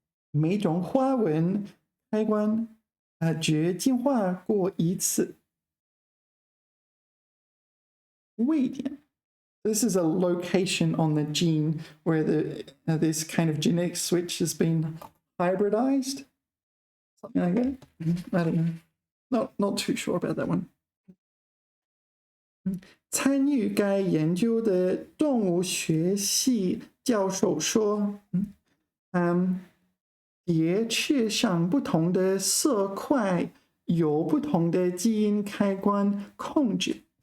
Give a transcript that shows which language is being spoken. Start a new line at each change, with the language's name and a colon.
Chinese: 每种花纹开关只进化过一次。位点。
English: This is a location on the gene where this kind of genetic switch has been hybridized. Something like that. I don't know. Not too sure about that one.
Chinese: 参与该研究的动物学系教授说，蝶翅上不同的色块有不同的基因开关控制。